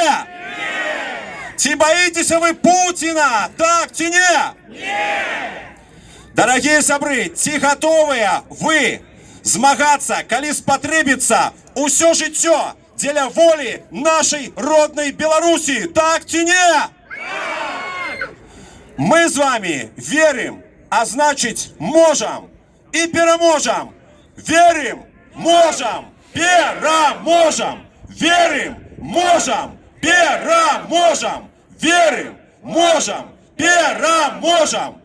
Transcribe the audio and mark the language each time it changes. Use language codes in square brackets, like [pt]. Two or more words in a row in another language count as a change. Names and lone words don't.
[be] Ці баіцеся вы Пуціна, так ці не? Дарагія сябры, ці гатовыя вы змагацца, калі спатрэбіцца ўсё жыццё дзеля волі нашай роднай Беларусі, так ці не? [ru] Мы з вами верим, а значить можем и переможем. Верим, можем, переможем. Верим, можем, переможем. Верим, можем, переможем.